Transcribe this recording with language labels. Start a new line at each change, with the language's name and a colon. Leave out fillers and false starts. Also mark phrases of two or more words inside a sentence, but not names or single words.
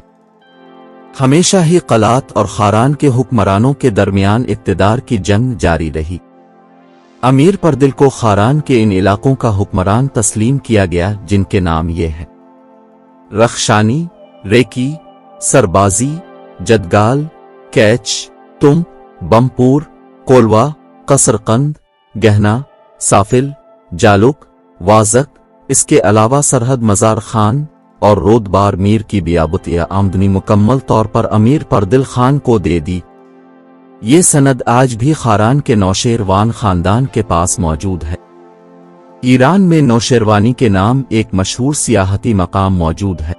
Urdu: ہمیشہ ہی قلات اور خاران کے حکمرانوں کے درمیان اقتدار کی جنگ جاری رہی۔ امیر پردل کو خاران کے ان علاقوں کا حکمران تسلیم کیا گیا جن کے نام یہ ہیں: رخشانی، ریکی، سربازی، جدگال، کیچ، تم، بمپور، کولوا، قصرقند، گہنا، سافل، جالک، وازک۔ اس کے علاوہ سرحد مزار خان اور رودبار میر کی بیابت یا آمدنی مکمل طور پر امیر پردل خان کو دے دی۔ یہ سند آج بھی خاران کے نوشیروان خاندان کے پاس موجود ہے۔ ایران میں نوشیروانی کے نام ایک مشہور سیاحتی مقام موجود ہے۔